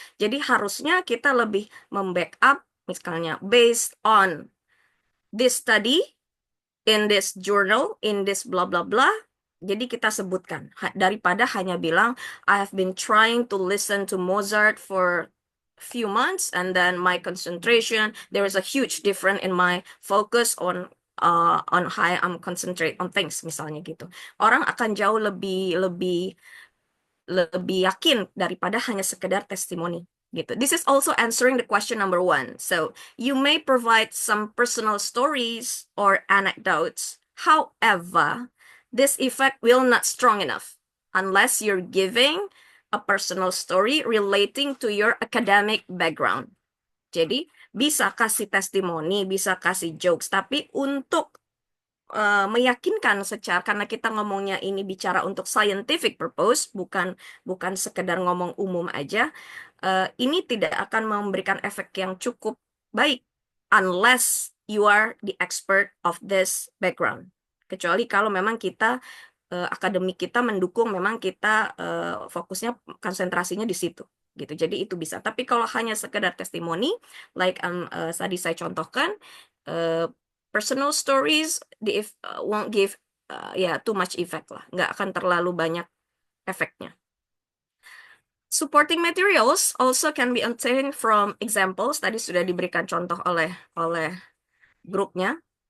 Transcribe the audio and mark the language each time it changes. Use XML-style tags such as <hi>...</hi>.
<id>Jadi harusnya kita lebih membackup, misalnya</id> <en>based on this study, in this journal, in this blah blah blah.</en> <id>Jadi kita sebutkan daripada hanya bilang</id> <en>I have been trying to listen to Mozart for few months and then my concentration, there is a huge difference in my focus on how I'm concentrate on things,</en> <id>misalnya gitu. Orang akan jauh lebih yakin daripada hanya sekedar testimoni gitu.</id> <en>This is also answering the question number 1. So you may provide some personal stories or anecdotes. However, this effect will not strong enough unless you're giving a personal story relating to your academic background.</en> <id>Jadi bisa kasih testimoni, bisa kasih jokes, tapi untuk meyakinkan secara, karena kita ngomongnya ini bicara untuk scientific purpose, bukan sekedar ngomong umum aja, ini tidak akan memberikan efek yang cukup baik</id> <en>unless you are the expert of this background.</en> <id>Kecuali kalau memang kita akademik kita mendukung, memang kita fokusnya konsentrasinya di situ gitu. Jadi itu bisa. Tapi kalau hanya sekedar testimoni, like tadi saya contohkan,</id> <en>personal stories won't give too much effect</en> <id>lah, nggak akan terlalu banyak efeknya.</id> <en>Supporting materials also can be obtained from examples.</en> <id>Tadi sudah diberikan contoh oleh grupnya.</id>